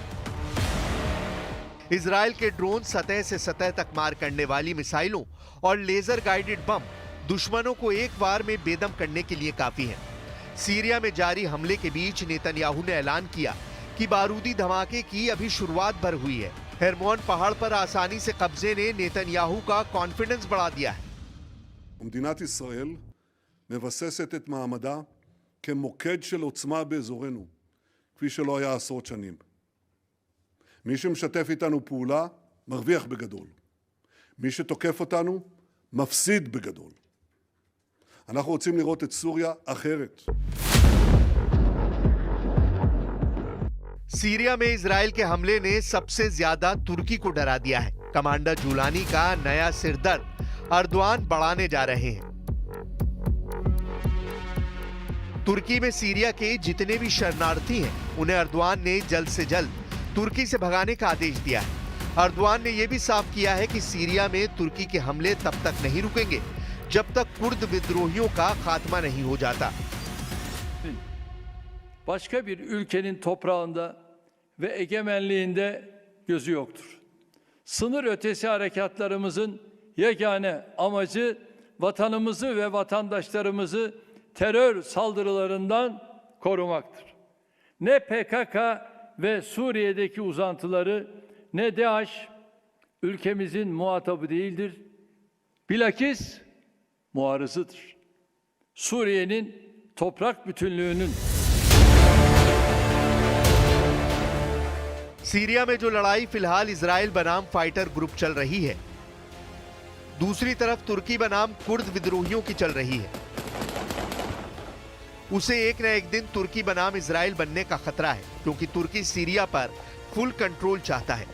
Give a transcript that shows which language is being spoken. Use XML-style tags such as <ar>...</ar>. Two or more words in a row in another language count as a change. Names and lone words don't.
<hi>इजराइल के ड्रोन सतह से सतह तक मार करने वाली मिसाइलों और</hi> <en>laser guided</en> <hi>बम दुश्मनों को एक बार में बेदम करने के लिए काफी है। सीरिया में जारी हमले के बीच नेतन्याहू ने ऐलान किया कि बारूदी धमाके की अभी शुरुआत भर हुई है। हेरमोन पहाड़ पर आसानी से कब्जे ने नेतन्याहू का कॉन्फिडेंस बढ़ा दिया है।</hi> <he>מדינת ישראל מבססת את מעמדה כמוקד של עוצמה באזורנו, כפי שלא היה עשרות שנים. מי שמשתף איתנו פעולה מרוויח בגדול. מי שתוקף אותנו מפסיד בגדול. אנחנו רוצים לראות את סוריה אחרת.</he> <hi>सीरिया में इजराइल के हमले ने सबसे ज्यादा तुर्की को डरा दिया है। कमांडर जुलानी का नया सिरदर्द अर्दवान बढ़ाने जा रहे हैं। तुर्की में सीरिया के जितने भी शरणार्थी हैं, उन्हें अर्दवान ने जल्द से जल्द तुर्की से भगाने का आदेश दिया है। अर्दवान ने यह भी साफ किया है कि सीरिया में तुर्की के हमले तब तक नहीं रुकेंगे जब तक कुर्द विद्रोहियों का खात्मा नहीं हो जाता।</hi> <tr>Başka bir ülkenin toprağında ve egemenliğinde gözü yoktur. Sınır ötesi harekatlarımızın yegane amacı vatanımızı ve vatandaşlarımızı terör saldırılarından korumaktır. Ne PKK ve Suriye'deki uzantıları ne DAEŞ ülkemizin muhatabı değildir. Bilakis muarızıdır. Suriye'nin toprak bütünlüğünün</tr> <hi>सीरिया में जो लड़ाई फिलहाल इजराइल बनाम</hi> <en>fighter group</en> <hi>चल रही है, दूसरी तरफ तुर्की बनाम कुर्द विद्रोहियों की चल रही है। उसे एक न एक दिन तुर्की बनाम इजराइल बनने का खतरा है, क्योंकि तुर्की सीरिया पर</hi> <en>full control</en> <hi>चाहता है।</hi>